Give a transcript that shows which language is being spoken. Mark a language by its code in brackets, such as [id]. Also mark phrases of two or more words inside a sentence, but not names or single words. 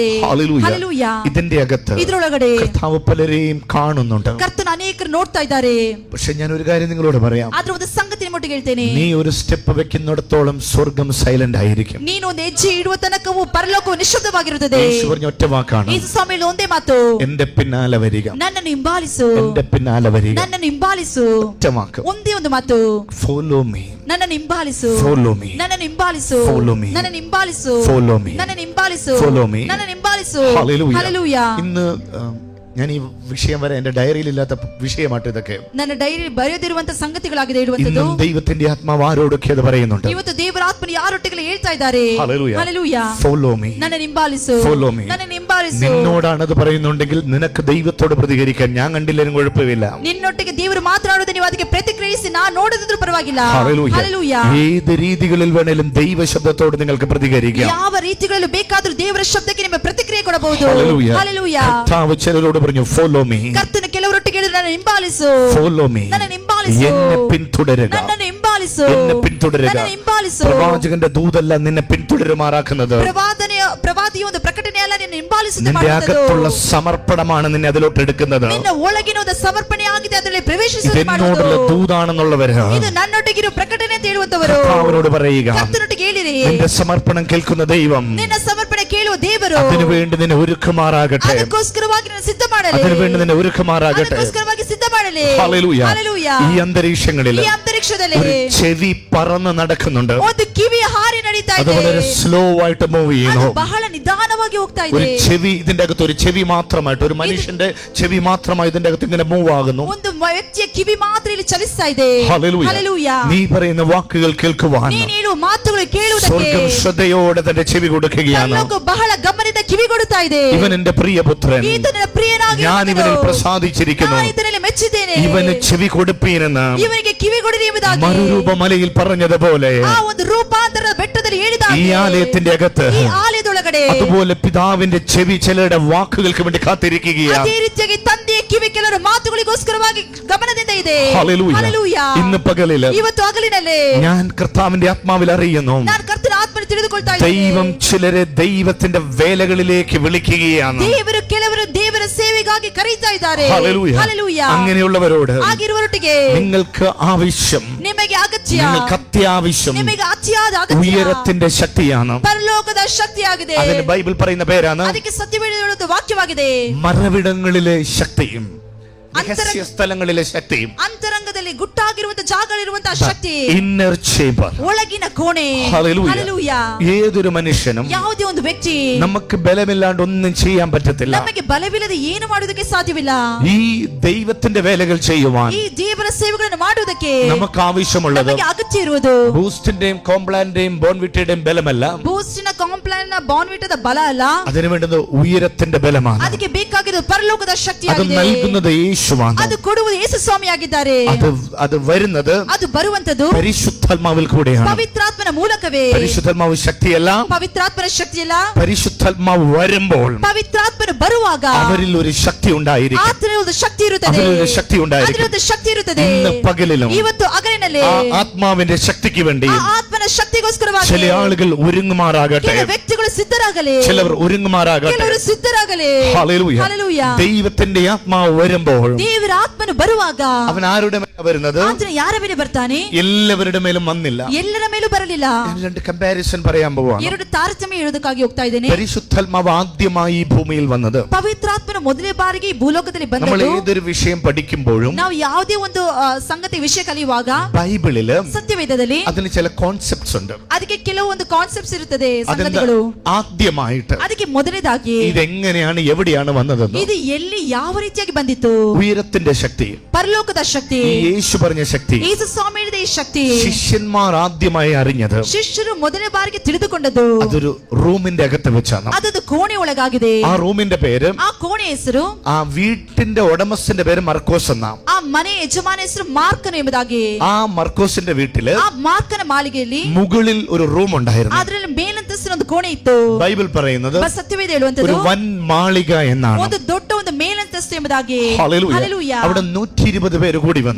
[ml] ഹല്ലേലൂയ. [kn] ಹಲ್ಲೆಲೂಯ. [ml] ഇതിന്റെ അകത്ത് [kn] ಇದರೊಳಗಡೆ [ml] കർത്താവ് പലരെയും കാണുന്നുണ്ട്. [kn] ಕರ್ತನ ಅನೇಕರು ನೋಡ್ತಾ ಇದ್ದಾರೆ. [ml] പക്ഷെ ഞാൻ ഒരു കാര്യം നിങ്ങളോട് പറയാം, [kn] ಆದ್ರೆ ಒಂದು ಸಂಗತಿ ನಿಮ್ಮೊಟ್ಟಿಗೆ ಹೇಳ್ತೇನೆ, [ml] നീ ഒരു സ്റ്റെപ്പ് വെക്കുന്നിടത്തോളം സ്വർഗം സൈലന്റ് ആയിരിക്കും. [kn] ನೀನು ಒಂದು ಹೆಜ್ಜೆ ಇಡುವ ತನಕವೂ ಪರಲೋಕವು ನಿಶ್ಶಬ್ದವಾಗಿರುತ್ತದೆ. [ml] യേശു പറഞ്ഞ ഒറ്റ വാക്കാണ്, [kn] ಯೇಸು ಸ್ವಾಮಿಯಲ್ಲಿ ಒಂದೇ ಮಾತು, [ml] എന്റെ പിന്നാലെ വരിക, [kn] ನನ್ನನ್ನು ಹಿಂಬಾಲಿಸು, [ml] എന്റെ പിന്നാലെ വരിക. [kn] ನನ್ನನ್ನು ಹಿಂಬಾಲಿಸು. [ml] ഒറ്റ വാക്ക്, [kn] ಒಂದೇ ಒಂದು ಮಾತು, [en] follow me, [kn] ನನ್ನನ್ನು ಹಿಂಬಾಲಿಸು, [en] follow me, [kn] ನನ್ನನ್ನು ಹಿಂಬಾಲಿಸು, [en] Follow me. [kn] ನನ್ನನ್ನು ಹಿಂಬಾಲಿಸು, [en] Follow me. [kn] ನನ್ನನ್ನು ಹಿಂಬಾಲಿಸು, [en] Follow me. [kn] ನನ್ನನ್ನು ಹಿಂಬಾಲಿಸು. [ml] ഹല്ലേലൂയ. [kn] ಹಲ್ಲೆಲೂಯ. [ml] ഇന്ന് ഞാൻ ഈ വിഷയം വരെ എന്റെ ഡയറിയിൽ ഇല്ലാത്ത വിഷയമായിട്ട് ഇതൊക്കെ [kn] ನನ್ನ ಡೈರಿ ಬರೆಯದಿರುವಂತ ಸಂಗತಿಗಳಾಗಿದೆ ಇರುವಂತದ್ದು. [ml] ഇന്നും ദൈവത്തിന്റെ ആത്മാവ് ആരോടൊക്കെ അത് പറയുന്നുണ്ട്. [kn] ಇವತ್ತು ದೇವರ ಆತ್ಮನು ಯಾರೊಟ್ಟಿಗೆ ಹೇಳ್ತಾ ಇದ್ದಾರೆ. [ml] ഹല്ലേലൂയ. [kn] ಹಲ್ಲೆಲೂಯ. [en] follow me, [kn] ನನ್ನನ್ನು ಹಿಂಬಾಲಿಸು, [en] Follow me. [kn] ನನ್ನನ್ನು ಹಿಂಬಾಲಿಸು. [ml] നിന്നോടാണ് അത് പറയുന്നുണ്ടെങ്കിൽ നിനക്ക് ദൈവത്തോട് പ്രതികരിക്കാൻ ഞാൻ കണ്ടില്ലെങ്കിലും കുഴപ്പമില്ല. [kn] ನಿನ್ನೊಟ್ಟಿಗೆ ದೇವರು ಮಾತನಾಡುವುದು ನೀವು ಅದಕ್ಕೆ ಪ್ರತಿಕ್ರಿಯಿಸಿ ನಾನು ನೋಡದಿದ್ರೂ ಪರವಾಗಿಲ್ಲ. [ml] ഹല്ലേലൂയ. [kn] ಹಲ್ಲೆಲೂಯ. [ml] ഏത് രീതികളിൽ വേണേലും ദൈവ ശബ്ദത്തോട് നിങ്ങൾക്ക് പ്രതികരിക്കാം. [kn] ಯಾವ ರೀತಿಗಳಲ್ಲೂ ಬೇಕಾದರೂ ದೇವರ ಶಬ್ದಕ್ಕೆ ನಿಮ್ಮ ಪ್ರತಿಕ್ರಿಯೆ ಕೊಡಬಹುದು. [ml] ഹല്ലേലൂയ. [kn] ಹಲ್ಲೆಲೂಯ. [ml] കർത്താവ് ചിലരോട് പറഞ്ഞു, [en] follow me, [kn] ಕರ್ತನು ಕೆಲವರೊಟ್ಟಿಗೆ ಹೇಳಿದ್ರು, ನನ್ನನ್ನು ಹಿಂಬಾಲಿಸು, [en] follow me, [kn] ನನ್ನನ್ನು ಹಿಂಬಾಲಿಸು, [ml] എന്നെ പിന്തുടരുക, [kn] ನನ್ನನ್ನು ಹಿಂಬಾಲಿಸು, [ml] എന്നെ പിന്തുടരുക. [kn] ನನ್ನನ್ನು ಹಿಂಬಾಲಿಸು. [ml] പ്രവാചകന്റെ ദൂതല്ല നിന്നെ പിന്തുടരുമാറാക്കുന്നത്. [kn] ಪ್ರವಾದಿಯ ಒಂದು ಪ್ರಕಟಣೆ ಅಲ್ಲ ನಿನ್ನ ಹಿಂಬಾಲಿಸುತ್ತೆ [ml] നിന്റെ [kn] ಮಾಡುತ್ತದೆ. [ml] അകത്തുള്ള സമർപ്പണമാണ് നിന്നെ അതിലോട്ട് എടുക്കുന്നത്. [kn] ನಿನ್ನ ಒಳಗಿನ ಒಂದು ಸಮರ್ಪಣೆ ಆಗಿದೆ, ಅದರಲ್ಲಿ ಪ್ರವೇಶಿಸುತ್ತೆ [ml] ഇതെന്നോടുള്ള [kn] ಮಾಡುವುದು. [ml] ദൂതാണെന്നുള്ളവര് [kn] ಇದು ನನ್ನೊಟ್ಟಿಗಿರುವ ಪ್ರಕಟಣೆ ಅಂತ ಹೇಳುವಂತವರು [ml] കർത്താവിനോട് പറയുക, [kn] ಕರ್ತನೊಟ್ಟಿಗೆ ಹೇಳಿರಿ, [ml] നിന്റെ സമർപ്പണം കേൾക്കുന്ന ദൈവം [kn] ನಿನ್ನ ಸಮರ್ಪಣೆ ಕೇಳುವ ದೇವರು [ml] അതിനുവേണ്ടി നിന്നെ ഒരുക്കുമാറാകട്ടെ, [kn] ಅದಕ್ಕೋಸ್ಕರವಾಗಿ ನಿನ್ನ ಸಿದ್ಧ ಮಾಡಲಿ, [ml] അതിനുവേണ്ടി നിന്നെ ഒരുക്കുമാറാകട്ടെ. [kn] ಅದಕ್ಕೋಸ್ಕರವಾಗಿ ಸಿದ್ಧ ಮಾಡಲಿ. [ml] ഹല്ലേലൂയ. [kn] ಹಲ್ಲೆಲೂಯ. [ml] ഈ അന്തരീക്ഷങ്ങളിൽ [kn] ಈ ಅಂತರಿಕ್ಷದಲ್ಲಿ [ml] ഒരു ചെവി പറന്ന് നടക്കുന്നുണ്ട്. [kn] ಒಂದು ಕಿವಿ ಹಾರಿ ನಡೀತಾ [ml] അത് [kn] ಇದೆ. [ml] വളരെ സ്ലോ ആയിട്ട് മൂവ് ചെയ്യുന്നു. [kn] ಅದು ಬಹಳ ನಿಧಾನವಾಗಿ ಹೋಗ್ತಾ [ml] ഒരു [kn] ಇದೆ. [ml] ചെവി, ഇതിന്റെ അകത്ത് ഒരു ചെവി മാത്രമായിട്ട്, ഒരു മനുഷ്യന്റെ ചെവി മാത്രമായി ഇതിന്റെ അകത്ത് ഇങ്ങനെ മൂവ് ആകുന്നു. [kn] ಒಂದು ವ್ಯಕ್ತಿಯ ಕಿವಿ ಮಾತ್ರ ಇಲ್ಲಿ ಚಲಿಸ್ತಾ ಇದೆ. [ml] ഹല്ലേലൂയ. [kn] ಹಲ್ಲೆಲೂಯ. [ml] നീ പറയുന്ന വാക്കുകൾ കേൾക്കുവാൻ [kn] ನೀನು ಹೇಳುವ ಮಾತುಗಳು ಕೇಳುವುದಕ್ಕೆ [ml] സ്വർഗ്ഗം ശ്രദ്ധയോടെ തന്റെ ചെവി കൊടുക്കുകയാണ്. [kn] ಪರಲೋಕ ಬಹಳ ಗಮನದಿಂದ ಕಿವಿ ಕೊಡುತ್ತಾ ಇದೆ. [ml] ഇവൻ എന്റെ പ്രിയപുത്രൻ, [kn] ಈತನ ಪ್ರಿಯನಾಗಿ [ml] ഞാൻ ഇവനിൽ പ്രസാദിച്ചിരിക്കുന്നു, [kn] ನಾನು ಇದರಲ್ಲಿ ಮೆಚ್ಚಿದ್ದೇನೆ, [ml] ഇവന് ചെവി കൊടുപ്പീനെന്ന് [kn] ಇವನಿಗೆ ಕಿವಿ ಕೊಡಿರಿ ಎಂಬುದಾಗಿ [ml] മരുരൂപമലയിൽ പറഞ്ഞതുപോലെ [kn] ಆ ಒಂದು ರೂಪಾಂತರದ ಬೆಟ್ಟದಲ್ಲಿ ಹೇಳಿದ [ml] ഈ ആലയത്തിന്റെ അകത്ത് [kn] ಈ ಆಲಯದೊಳಗಡೆ [ml] അതുപോലെ പിതാവിന്റെ ചെവി ചിലരുടെ വാക്കുകൾക്ക് വേണ്ടി കാത്തിരിക്കുകയാണ്. [kn] ಅದೇ ರೀತಿಯಾಗಿ ತಂದೆಯ ಕಿವಿ ಕೆಲವರ ಮಾತುಗಳಿಗೋಸ್ಕರವಾಗಿ ಗಮನದಿಂದ ಇದೆ. [ml] ഹല്ലേലൂയ. [kn] ಹಲ್ಲೆಲೂಯ. [ml] ഇന്ന് പകലില് [kn] ಇವತ್ತು ಹಗಲಿನಲ್ಲಿ [ml] ഞാൻ കർത്താവിന്റെ ആത്മാവിൽ അറിയുന്നു, [kn] ನಾನು ಕರ್ತನ ಆತ್ಮನ ತಿಳಿದುಕೊಳ್ತಾ ಇದ್ದೇನೆ. [ml] ദൈവം ചിലരെ ദൈവത്തിന്റെ വേലകളിലേക്ക് വിളിക്കുകയാണ്. [kn] ದೇವರು ಕೆಲವರು ದೇವರ ಸೇವೆಗಾಗಿ ಕರೀತಾ ಇದ್ದಾರೆ. [ml] ഹല്ലേലൂയ. [kn] ಹಲ್ಲೆಲೂಯ. [ml] അങ്ങനെയുള്ളവരോട് [kn] ಆಗಿರುವವರೊಟ್ಟಿಗೆ [ml] നിങ്ങൾക്ക് ആവശ്യം, [kn] ನಿಮಗೆ ಅಗತ್ಯ, [ml] നിങ്ങൾക്ക് അത്യാവശ്യം [kn] ನಿಮಗೆ ಅತಿಯಾದ ಅಗತ್ಯ [ml] ഉയരത്തിന്റെ ശക്തിയാണ്. [kn] ಪರಲೋಕದ ಶಕ್ತಿಯಾಗಿದೆ. [ml] അതിന് ബൈബിൾ പറയുന്ന പേരാണ് [kn] ಅದಕ್ಕೆ ಸತ್ಯವೇದ ವಾಕ್ಯವಾಗಿದೆ. [ml] മറവിടങ്ങളിലെ ശക്തിയും രഹസ്യ സ്ഥലങ്ങളിലെ ശക്തിയും, [kn] ಅಂತರಂಗದಲ್ಲಿ ಗುಟ್ಟಾಗಿರುವಂತ ಜಾಗಗಳಿರುವಂತಹ ಶಕ್ತಿ, [en] inner chamber. [kn] ಒಳಗಿನ ಕೋಣೆ. [ml] ഹല്ലേലൂയ. [kn] ಹಲ್ಲೆಲೂಯ. [ml] ഏതൊരു മനുഷ്യനും [kn] ಯಾವುದೇ ಒಂದು ವ್ಯಕ್ತಿ [ml] നമുക്ക് ബലമില്ലാണ്ട് ഒന്നും ചെയ്യാൻ പറ്റത്തില്ല. [kn] ನಮಗೆ ಬಲವಿಲ್ಲದೆ ಏನು ಮಾಡುವುದಕ್ಕೆ ಸಾಧ್ಯವಿಲ್ಲ. [ml] ഈ ദൈവത്തിന്റെ വേലകൾ ചെയ്യുവാൻ [kn] ಈ ದೇವರ ಸೇವೆಗಳನ್ನು ಮಾಡುವುದಕ್ಕೆ [ml] നമുക്ക് ആവശ്യമുള്ളത് [kn] ನಮಗೆ ಅಗತ್ಯ ಇರುವುದು [ml] ബൂസ്റ്റിന്റെയും കോംപ്ലാന്റെയും ബോൺവിറ്റയുടെയും ബലമല്ല, [kn] ಬೂಸ್ಟಿನ ಕಾಂಪ್ಲಾನ್ ಬಾನ್ವಿಟದ ಬಲ ಅಲ್ಲ, [ml] അതിന് വേണ്ടത് ഉയരത്തിന്റെ ബലമാണ്. [kn] ಅದಕ್ಕೆ ಬೇಕಾಗಿರೋದು ಪರಲೋಕದ [ml] അത് [kn] ಶಕ್ತಿಯಾಗಿದೆ. [ml] നൽകുന്നത് യേശുവാണ്. [kn] ಅದು ಕೊಡುವುದು ಯೇಸು ಸ್ವಾಮಿಯಾಗಿದ್ದಾರೆ. [ml] അത് വരുന്നത് [kn] ಅದು ಬರುವಂತದ್ದು [ml] പരിശുദ്ധാത്മാവിൽ കൂടെയാണ്. [kn] ಪವಿತ್ರಾತ್ಮನ ಮೂಲಕವೇ. [ml] പരിശുദ്ധാത്മാവ് ശക്തിയല്ല, [kn] ಪವಿತ್ರಾತ್ಮನ ಶಕ್ತಿಯಲ್ಲ. [ml] പരിശുദ്ധാത്മാവ് വരുമ്പോൾ [kn] ಪವಿತ್ರಾತ್ಮನು ಬರುವಾಗ [ml] അവരിൽ ഒരു ശക്തി ഉണ്ടായിരിക്കും. [kn] ಆತನಲ್ಲಿ ಒಂದು ಶಕ್ತಿ ಇರುತ್ತದೆ. [ml] അവരിൽ ശക്തി ഉണ്ടായിരിക്കും. [kn] ಅದರಲ್ಲಿ ಶಕ್ತಿ ಇರುತ್ತದೆ. [ml] ഇന്ന് പകലിലും [kn] ಇವತ್ತು ಹಗಲಿನಲ್ಲಿ [ml] ആ ആത്മാവിന്റെ ശക്തിക്ക് വേണ്ടി [kn] ಆ ಆತ್ಮನ ಶಕ್ತಿಗೋಸ್ಕರವಾಗಿ [ml] ചില ആളുകൾ ഒരുങ്ങുമാറാകട്ടെ. [kn] ಕೆಲ ವ್ಯಕ್ತಿಗಳು ಸಿದ್ಧರಾಗಲಿ, [ml] ചിലവർ ഒരുങ്ങുമാറാകട്ടെ. [kn] ಕೆಲವರು ಸಿದ್ಧರಾಗಲಿ. [ml] ഹല്ലേലൂയ. [kn] ಹಲ್ಲೆಲೂಯ. [ml] ദൈവത്തിന്റെ ആത്മാവ് വരുമ്പോൾ [kn] ದೇವರ ಆತ್ಮನು ಬರುವಾಗ [ml] അവൻ ആരുടെ മേലാണ് വരുന്നത്? [kn] ಆತನು ಯಾರ ಮೇಲೆ ಬರ್ತಾನೆ? [ml] എല്ലാവരുടെ മേലും വന്നില്ല. [kn] ಎಲ್ಲರ ಮೇಲೂ ಬರಲಿಲ್ಲ. [ml] ഞാൻ രണ്ട് കമ്പാരിസൺ പറയാൻ പോവാണ്. [kn] ಎರಡು ತಾರತಮ್ಯ ಹೇಳೋದಕ್ಕಾಗಿ ಹೋಗ್ತಾ ಇದ್ದೇನೆ. [ml] പരിശുദ്ധാത്മാവ് ആദ്യമായി ഈ ഭൂമിയിൽ വന്നത്, [kn] ಪವಿತ್ರಾತ್ಮನು ಮೊದಲನೇ ಬಾರಿಗೆ ಈ ಭೂಲೋಕದಲ್ಲಿ [ml] നമ്മൾ [kn] ಬಂದದ್ದು, [ml] ഏതൊരു വിഷയം പഠിക്കുമ്പോഴും [kn] ನಾವು ಯಾವುದೇ ಒಂದು ಸಂಗತಿ ವಿಷಯ ಕಲಿಯುವಾಗ [ml] ബൈബിളില് [kn] ಸತ್ಯವೇದದಲ್ಲಿ [ml] അതിന് ചില കോൺസെപ്റ്റ്സ് ഉണ്ട്. [kn] ಅದಕ್ಕೆ ಕೆಲವೊಂದು ಕಾನ್ಸೆಪ್ಟ್ಸ್ ಇರುತ್ತದೆ, [ml] അതെന്താ? [kn] ಸಂಗತಿಗಳು. [ml] ആദ്യമായിട്ട് [kn] ಅದಕ್ಕೆ ಮೊದಲನೇದಾಗಿ [ml] ഇതെങ്ങനെയാണ് എവിടെയാണ് വന്നതെന്ന്, [kn] ಇದು ಎಲ್ಲಿ ಯಾವ ರೀತಿಯಾಗಿ ಬಂದಿತ್ತು? [ml] ഉയരത്തിന്റെ ശക്തി, [kn] ಪರಲೋಕದ ಶಕ್ತಿ, [ml] ഈ യേശു പറഞ്ഞ ശക്തി [kn] ಯೇಸು ಸ್ವಾಮಿ ಹೇಳಿದ ಈ ಶಕ್ತಿ [ml] ശിഷ്യന്മാർ ആദ്യമായി അറിഞ്ഞത് [kn] ಶಿಷ್ಯರು ಮೊದಲನೇ ಬಾರಿಗೆ ತಿಳಿದುಕೊಂಡದ್ದು [ml] അതൊരു റൂമിന്റെ അകത്ത് വെച്ചാണ്. [kn] ಅದೊಂದು ಕೋಣೆ ಒಳಗಾಗಿದೆ. [ml] ആ റൂമിന്റെ പേര്, [kn] ಆ ಕೋಣೆ ಹೆಸರು, [ml] ആ വീട്ടിന്റെ ഉടമസ്ഥന്റെ പേര് മർക്കോസ് എന്നാ. [kn] ಆ ಮನೆ ಯಜಮಾನ ಹೆಸರು ಮಾರ್ಕನು ಎಂಬುದಾಗಿ. [ml] ആ മർക്കോസിന്റെ വീട്ടില് [kn] ಆ ಮಾರ್ಕನ ಮಾಳಿಗೆಯಲ್ಲಿ [ml] മുകളിൽ ഒരു റൂം ഉണ്ടായിരുന്നു. [kn] ಅದರಲ್ಲಿ ಮೇಲಂತಸ್ತಿನ ಒಂದು ಕೋಣೆ ಇತ್ತು. [ml] ബൈബിൾ പറയുന്നത് [kn] ಸತ್ಯವೇದ [ml] ഒരു [kn] ಹೇಳುವಂತದ್ದು [ml] വൻ മാളിക എന്നാണ്. [kn] ಒಂದು ದೊಡ್ಡ ಒಂದು ಮೇಲಂತಸ್ತು ಎಂಬುದಾಗಿ. [ml] ഹല്ലേലൂയ. [kn] ಹಲ್ಲೆಲೂಯ. [ml] അവിടെ 120 പേര് കൂടി വന്നു.